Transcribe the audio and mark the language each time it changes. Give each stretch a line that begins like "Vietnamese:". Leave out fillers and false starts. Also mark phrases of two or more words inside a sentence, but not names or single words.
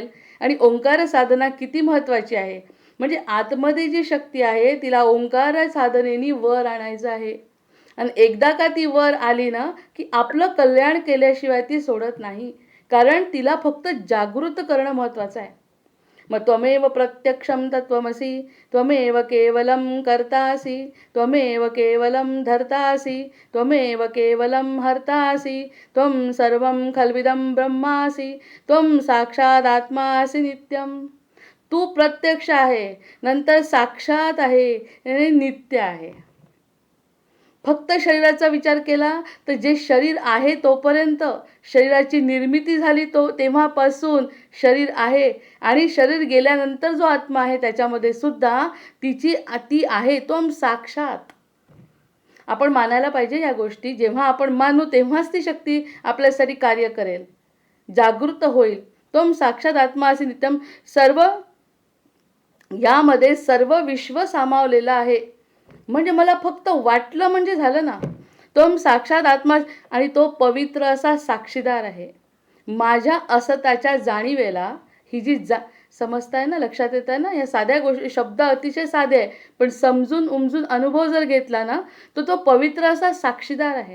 Marathi: आणि ओंकार साधना किती महत्त्वाची आहे, म्हणजे आतमध्ये जी शक्ती आहे तिला ओंकार साधनेने वर आणायचं आहे. आणि एकदा का ती वर आली ना की आपलं कल्याण केल्याशिवाय ती सोडत नाही, कारण तिला फक्त जागृत करणं महत्त्वाचं आहे.
Sanskrit: मग त्वमेव प्रत्यक्षम तत्वमसी. त्वमेव केवलम कर्तासी. त्वमेव केवलम धर्तासी. त्वमेव केवलम हर्तासी. त्वं सर्वं खल्विदं ब्रह्मासी. त्वं साक्षात आत्मासी नित्यम.
Marathi: तू प्रत्यक्ष आहे, नंतर साक्षात आहे आणि नित्य आहे. फक्त शरीराचा विचार केला तर जे शरीर आहे तोपर्यंत, शरीराची निर्मिती झाली तेव्हापासून शरीर आहे, आणि शरीर गेल्यानंतर जो आत्मा आहे त्याच्यामध्ये सुद्धा ती आहे
Sanskrit: त्वं साक्षात.
Marathi: आपण मानायला पाहिजे या गोष्टी. जेव्हा आपण मानू तेव्हाच ती शक्ती आपल्यासाठी कार्य करेल, जागृत होईल.
Sanskrit: त्वं साक्षात आत्मासी नित्यम.
Marathi: यामध्ये सर्व विश्व सामावलेलं आहे. म्हणजे मला फक्त वाटलं म्हणजे झालं ना. तो साक्षात आत्मा, आणि तो पवित्र असा साक्षीदार आहे. माझ्या असताच्या जाणीवेला ही जी समजताय ना, लक्षात येत आहे ना, या साध्या गोष्टी, शब्द अतिशय साधे आहे, पण समजून उमजून अनुभव जर घेतला ना तर तो पवित्र असा साक्षीदार आहे.